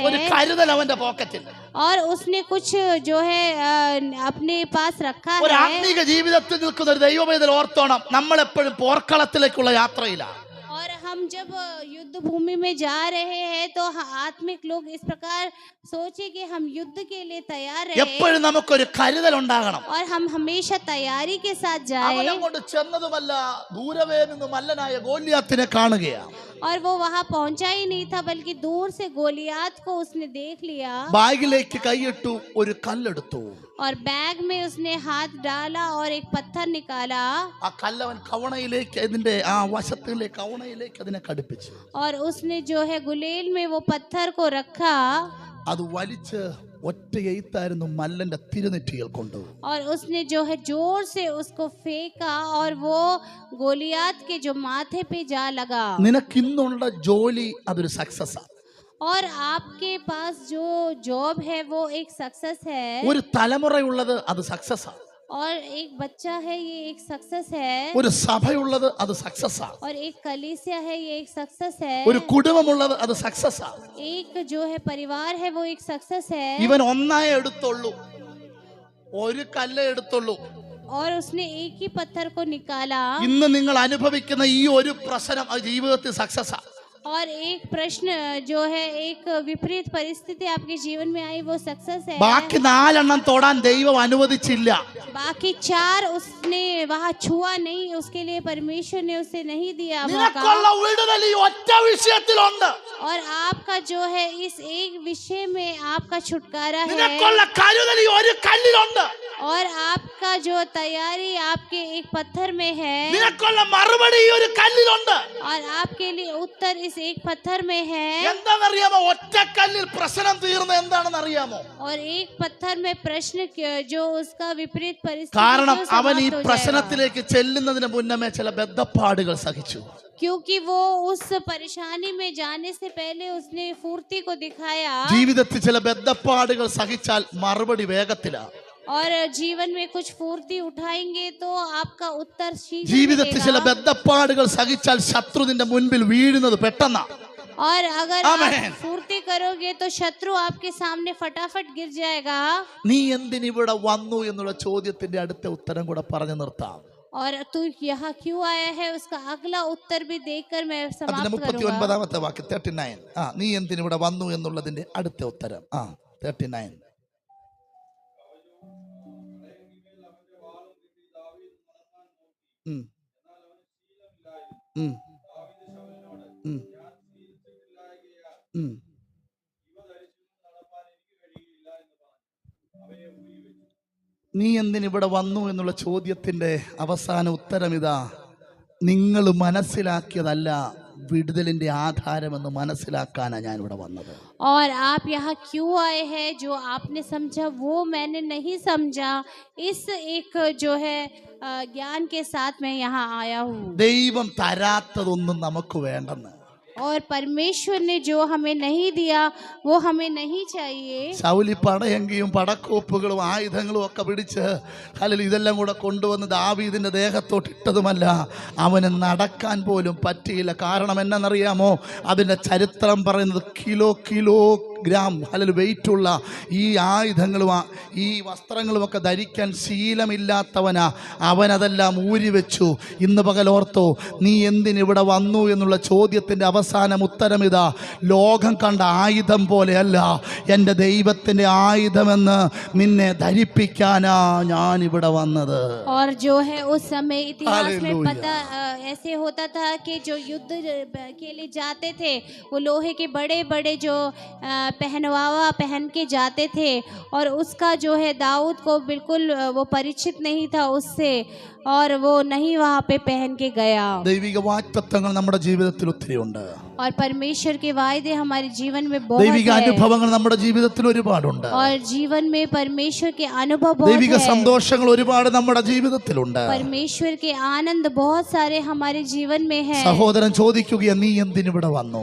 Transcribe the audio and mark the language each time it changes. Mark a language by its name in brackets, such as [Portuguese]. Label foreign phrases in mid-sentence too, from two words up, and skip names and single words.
[Malayalam] ഒരു കരുതൽ അവന്റെ പോക്കറ്റിൽ. [Hindi] और उसने कुछ जो है अपने पास रखा [Malayalam] ഒരു [Hindi] है. [Malayalam] ആത്മീക ജീവിതത്തിൽ നിൽക്കുന്ന ഒരു ദൈവവേദന ഓർത്തോണം, നമ്മൾ എപ്പോഴും പോർക്കളത്തിലേക്കുള്ള യാത്രയിലാണ്. [Hindi] और हम जब युद्ध भूमि में जा रहे हैं तो आत्मिक लोग इस प्रकार सोचे कि हम युद्ध के लिए तैयार रहे. [Malayalam] എപ്പോഴും നമുക്കൊരു കരുതൽ ഉണ്ടാകണം. [Hindi] और हम हमेशा तैयारी के साथ जाए. [Malayalam] അവനങ്ങോട്ട് ചെന്നതുമല്ല, ദൂരവേ നിന്ന് മല്ലനായ ഗോലിയാത്തിനെ കാണുകയാണ്. [Hindi] और वो वहां पहुंचा ही नहीं था, बल्कि दूर से गोलियात को उसने देख लिया. [Malayalam] ബാഗിലേക്ക് കൈയിട്ടു, ഒരു കല്ലെടുത്തു. [Hindi] और बैग में उसने हाथ डाला और एक पत्थर निकाला. [Malayalam] ആ കല്ലവൻ കവണയിലേക്ക്, ഇതിന്റെ ആ വശത്തിലെ കവണയിലേക്ക് അതിനെ ഘടിപ്പിച്ചു. [Hindi] और उसने जो है गुलेल में वो पत्थर को रखा. [Malayalam] അത് വലിച്ച് ഒറ്റ എയ്ത്തായിരുന്നു മല്ലന്റെ തിരുനെറ്റിയിൽ കൊണ്ടു. [Hindi] और उसने जो है जोर से उसको फेंका और वो गोलियात के जो माथे पे जा लगा. [Malayalam] നിനക്കിന്നുള്ള ജോലി അതൊരു സക്സസ്. [Hindi] और आपके पास जो जॉब है वो एक सक्सेस है. [Malayalam] ഒരു തലമുറയുള്ളത് അത് സക്സസ്. [Hindi] और एक बच्चा है ये एक सक्सेस है. [Malayalam] ഒരു സഭയുള്ളത് അത് സക്സസ്. [Hindi] और एक कलीसिया है ये एक सक्सेस है. [Malayalam] ഒരു കുടുംബമുള്ളത് അത് സക്സസ്. [Hindi] एक जो है परिवार है वो एक सक्सेस है. [Malayalam] ഇവൻ ഒന്നായേ എടുത്തുള്ളൂ, ഒരു കല്ലേ എടുത്തുള്ളൂ. [Hindi] और उसने एक ही पत्थर को निकाला. [Malayalam] ഇന്ന് നിങ്ങൾ അനുഭവിക്കുന്ന ഈ ഒരു പ്രശ്നം അത് ജീവിതത്തിൽ സക്സസ്. [Hindi] और एक प्रश्न जो है एक विपरीत परिस्थिति आपके जीवन में आई वो सक्सेस है. [Malayalam] ബാക്കി 4 തൊടാൻ ദൈവം അനുവദിച്ചില്ല. [Hindi] बाकी 4 उसने वहाँ छुआ नहीं, उसके लिए परमेश्वर ने उसे नहीं दिया मौका. [Malayalam] നിനക്കുള്ള വിടുതൽ ഈ ഒറ്റ വിഷയത്തിലുണ്ട്. [Hindi] और आपका जो है इस एक विषय में आपका छुटकारा है. [Malayalam] നിനക്കുള്ള കരുതൽ ഈ ഒരു കല്ലിലുണ്ട്. [Hindi] और आपका जो तैयारी आपके एक पत्थर में है. [Malayalam] നിനക്കുള്ള മറുപടി ഈ ഒരു കല്ലിലുണ്ട്. [Hindi] और आपके लिए उत्तर इस एक पत्थर में है. [Malayalam] എന്താണെന്നറിയാമോ, ഒറ്റ കല്ലിൽ പ്രശ്നം തീർന്ന എന്താണെന്ന് അറിയാമോ? [Hindi] और एक पत्थर में प्रश्न जो उसका विपरीत परिस्थिति [Malayalam] കാരണം [Hindi] जो [Malayalam] അവൻ ഈ [Hindi] समाप्त हो जाएगा. [Malayalam] പ്രശ്നത്തിലേക്ക് ചെല്ലുന്നതിന് മുന്നമേ ചില ബന്ധപ്പാടുകൾ സഹിച്ചു. [Hindi] क्योंकि वो उस परेशानी में जाने से पहले उसने फुर्ती को दिखाया. [Malayalam] ജീവിതത്തിൽ ചില ബന്ധപ്പാടുകൾ സഹിച്ചാൽ മറുപടി വേഗത്തിലാണ്. [Hindi] और जीवन में कुछ फुर्ती उठाएंगे तो आपका उत्तर शीघ्र [Malayalam] ജീവിതത്തിൽ ചില [Hindi] मिलेगा. [Malayalam] ബന്ധപ്പാടുകൾ സഹിച്ചാൽ ശത്രു നിന്റെ മുൻപിൽ വീഴുന്നത് പെട്ടെന്നാ. [Hindi] और अगर आमेन. आप फुर्ती करोगे तो शत्रु आपके सामने फटाफट गिर जाएगा. [Malayalam] നീ എന്തിനിവിടെ വന്നു എന്നുള്ള ചോദ്യത്തിന്റെ അടുത്ത ഉത്തരം കൂടെ പറഞ്ഞു നിർത്താം. [Hindi] और तू यहाँ क्यों आया है उसका अगला उत्तर भी देखकर मैं [Malayalam] അതിന്റെ [Hindi] समाप्त करूंगा. [Malayalam] 39ാമത്തെ വാക്യം 39. നീ എന്തിനിവിടെ വന്നു എന്നുള്ളതിന്റെ അടുത്ത ഉത്തരം 39. ഉം. ഉം. ഉം. ഉം. നീ എന്തിനിവിടെ വന്നു എന്നുള്ള ചോദ്യത്തിന്റെ അവസാന ഉത്തരം ഇതാ: നിങ്ങൾ മനസ്സിലാക്കിയതല്ല, വിടുതലിൻ്റെ ആധാരമെന്ന് മനസ്സിലാക്കാനാണ് ഞാനിവിടെ വന്നത്. [Hindi] और आप यहाँ क्यों आए हैं, जो आपने समझा वो मैंने नहीं समझा, इस एक जो है ज्ञान के साथ मैं यहाँ आया हूँ. [Malayalam] ദൈവം തരാത്തതൊന്നും നമുക്ക് വേണ്ടെന്ന്. [Hindi] और परमेश्वर ने जो हमें नहीं दिया वो हमें नहीं चाहिए. [Malayalam] ശൗലി പടയങ്കിയും പടക്കോപ്പുകളും ആയുധങ്ങളും ഒക്കെ പിടിച്ച് അല്ലെങ്കിൽ ഇതെല്ലാം കൂടെ കൊണ്ടുവന്ന് ദാവീദിന്റെ ദേഹത്തോട്ട് ഇട്ടതുമല്ല, അവന് നടക്കാൻ പോലും പറ്റിയില്ല. കാരണം എന്നറിയാമോ? അതിൻ്റെ ചരിത്രം പറയുന്നത് കിലോഗ്രാം അല്ലെങ്കിൽ വെയിറ്റുള്ള ഈ ആയുധങ്ങളും ഈ വസ്ത്രങ്ങളുമൊക്കെ ധരിക്കാൻ ശീലമില്ലാത്തവനാ. അവനതെല്ലാം ഊരി വെച്ചു. ഇന്ന് പകൽ ഓർത്തോ, നീ എന്തിനിവിടെ വന്നു എന്നുള്ള ചോദ്യത്തിൻ്റെ അവസാനം ഉത്തരം ഇതാ: ലോകം കണ്ട ആയുധം പോലെയല്ല എൻ്റെ ദൈവത്തിൻ്റെ ആയുധമെന്ന് നിന്നെ ധരിപ്പിക്കാനാ ഞാൻ ഇവിടെ വന്നത്. [Hindi] और जो है उस समय इतिहास में पता ऐसे होता था कि जो युद्ध के लिए जाते थे वो लोहे के बड़े बड़े जो पहनवावा पहन के जाते थे, और उसका जो है दाऊद को बिल्कुल वो परिचित नहीं था उससे, और वो नहीं वहाँ पे पहन के गया. [Malayalam] ദൈവിക വാഗ്ദത്തങ്ങൾ നമ്മുടെ ജീവിതത്തിൽ ഒത്തിരി ഉണ്ട്. [Hindi] और परमेश्वर के वायदे हमारे जीवन में बहुत [Malayalam] ദൈവിക [Hindi] है. [Malayalam] അനുഭവങ്ങൾ നമ്മുടെ ജീവിതത്തിൽ ഒരുപാടുണ്ട്. [Hindi] और जीवन में परमेश्वर के अनुभव बहुत [Malayalam] ദൈവിക [Hindi] है. [Malayalam] സന്തോഷങ്ങൾ ഒരുപാട് നമ്മുടെ ജീവിതത്തിലുണ്ട്. [Hindi] परमेश्वर के आनंद बहुत सारे हमारे जीवन में है. [Malayalam] സഹോദരൻ ചോദിക്കുകയാ, നീ എന്തിനിവിടെ വന്നു?